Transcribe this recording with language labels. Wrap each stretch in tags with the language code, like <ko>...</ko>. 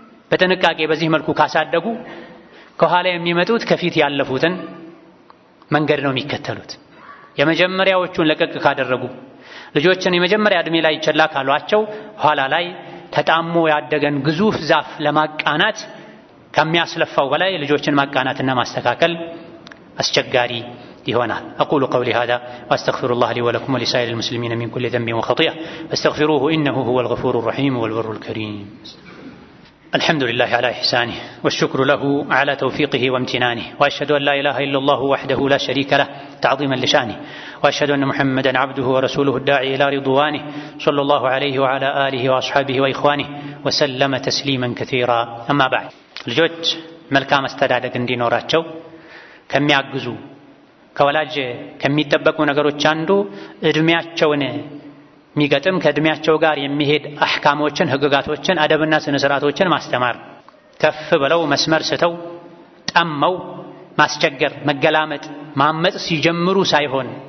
<am>በጥንቃቄ በዚህ መልኩ ካሳደጉ ከኋላ የሚመጡት ከፊት ያለፉትን መንገድ ነው የሚከተሉት። የመጀመሪያዎቹን ለቀቅ ካደረጉ ልጆችን የመጀመሪያ እድሜ ላይ ቸላ ካሏቸው ኋላ ላይ ተጣሞ ያደገን ግዙፍ ዛፍ ለማቃናት ከሚያስለፋው በላይ ልጆችን ማቃናትና ማስተካከል አስቸጋሪ ይሆናል።</am> <ar>أقول قولي هذا وأستغفر الله لي ولكم ولسائر المسلمين من كل ذنب وخطيئة فاستغفروه إنه هو الغفور الرحيم والبر الكريم. الحمد لله على إحسانه والشكر له على توفيقه وامتنانه وأشهد أن لا إله إلا الله وحده لا شريك له تعظيما لشانه وأشهد أن محمدا عبده ورسوله الداعي إلى رضوانه صلى الله عليه وعلى آله وأصحابه وإخوانه وسلم تسليما كثيرا. أما بعد</ar> <am>ልጆች መልካም አስተዳደግ እንዲኖራቸው ከሚያግዙ ከወላጅ ከሚጠበቁ ነገሮች አንዱ እድሜያቸውን የሚገጥም ከእድሜያቸው ጋር የሚሄድ አህካሞችን፣ ህግጋቶችን፣ አደብና ስነ ስርዓቶችን ማስተማር። ከፍ ብለው መስመር ስተው ጠመው ማስቸገር፣ መገላመጥ፣ ማመጽ ሲጀምሩ ሳይሆን</am>